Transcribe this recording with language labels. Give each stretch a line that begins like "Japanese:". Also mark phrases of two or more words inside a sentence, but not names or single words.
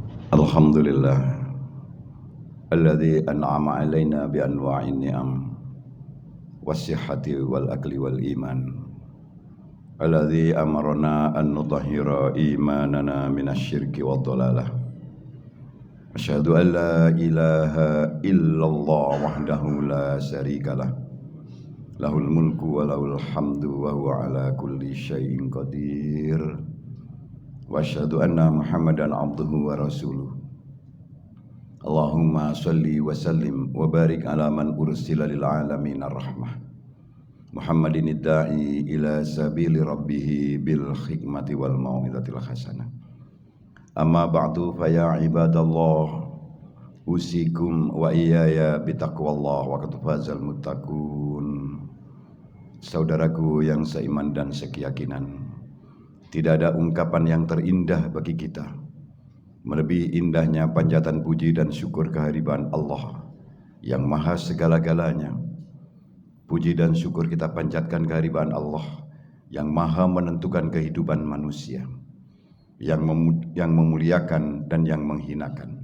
Arabic: الحمد لله الذي أنعم علينا بأنواع النعم والصحة والعقل والإيمان الذي أمرنا أن نطهر إيماننا من الشرك والضلالة. أشهد أن لا إله إلا الله وحده لا شريك له له الملك وله الحمد وهو على كل شيء قدير. وأشهد أن محمدا عبده ورسوله. اللهم صل وسلم وبارك على من أرسل للعالمين الرحمة محمد الداعي إلى سبيل ربه بالحكمة والموعظة الحسنة. أما بعد فيا عباد الله أوصيكم وإياي بتقوى الله وقد فاز المتقون.
Indonesian: Saudaraku yang seiman dan sekeyakinan, tidak ada ungkapan yang terindah bagi kita melebihi indahnya panjatan puji dan syukur kehadiran Allah yang maha segala-galanya. Puji dan syukur kita panjatkan kehadiran Allah yang maha menentukan kehidupan manusia, yang memuliakan dan yang menghinakan.